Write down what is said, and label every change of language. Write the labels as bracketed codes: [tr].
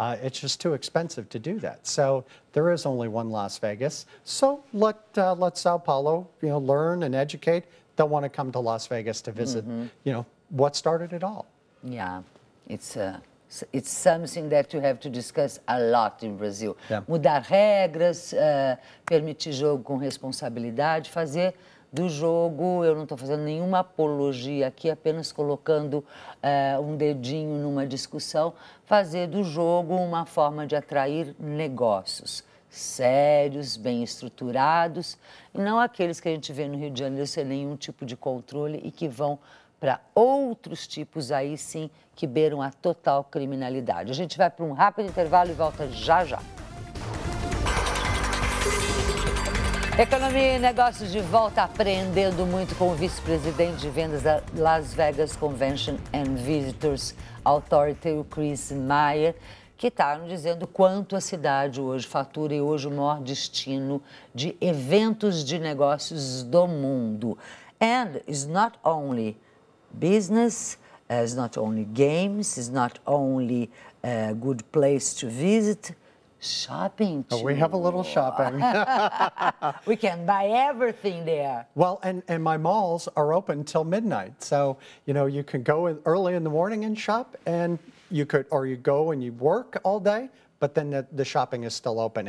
[en] It's just too expensive to do that. So there is only one Las Vegas. So let Sao Paulo, you know, learn and educate. They'll want to come to Las Vegas to visit, you know, what started it all. Yeah, it's something that you have to discuss a lot in Brazil. Yeah. [pt] Mudar regras, permitir jogo com responsabilidade, fazer do jogo, eu não estou fazendo nenhuma apologia aqui, apenas colocando um dedinho numa discussão, fazer do jogo uma forma de atrair negócios. sérios, bem estruturados, e não aqueles que a gente vê no Rio de Janeiro sem nenhum tipo de controle e que vão para outros tipos aí sim que beiram a total criminalidade. A gente vai para um rápido intervalo e volta já já. Economia e negócios de volta, aprendendo muito com o vice-presidente de vendas da Las Vegas Convention and Visitors Authority, o Chris Meyer, que está nos dizendo quanto a cidade hoje fatura e hoje o maior destino de eventos de negócios do mundo. [en] And it's not only business, it's not only games, it's not only a good place to visit, shopping too. Oh, we have a little shopping. We can buy everything there. Well, and my malls are open till midnight. So, you know, you can go early in the morning and shop, and you go and you work all day, but then the shopping is still open.